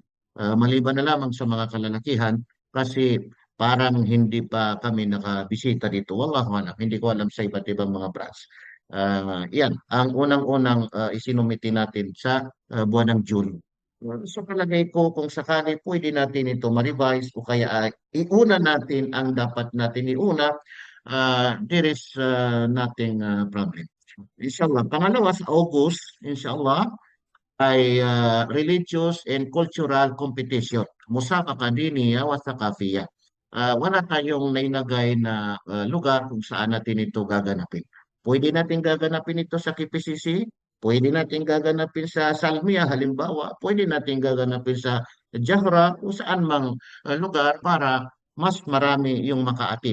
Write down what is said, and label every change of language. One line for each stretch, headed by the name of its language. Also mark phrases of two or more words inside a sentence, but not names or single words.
Filipino: Maliban na lamang sa mga kalalakihan kasi parang hindi pa kami nakabisita dito.
Arabic: والله أعلم,
Filipino: hindi ko alam sa iba't ibang mga branch. Yan, ang unang-unang isinumiti natin sa buwan ng June. Sa palagay ko, kung sakali pwede natin ito ma-revise o kaya iuna natin ang dapat natin iuna,
English: there is nothing problem.
Filipino: Inshallah. Pangalawa, sa August, inshallah, ay
English: religious and cultural competition.
Arabic: مسابقة دينية وثقافية.
Filipino: Wala tayong nailagay na lugar kung saan natin ito gaganapin. Pwede natin gaganapin ito sa KPCC, pwede natin gaganapin sa Salmiya halimbawa, pwede natin gaganapin sa Jahra o saan mang lugar para mas marami yung makaatin.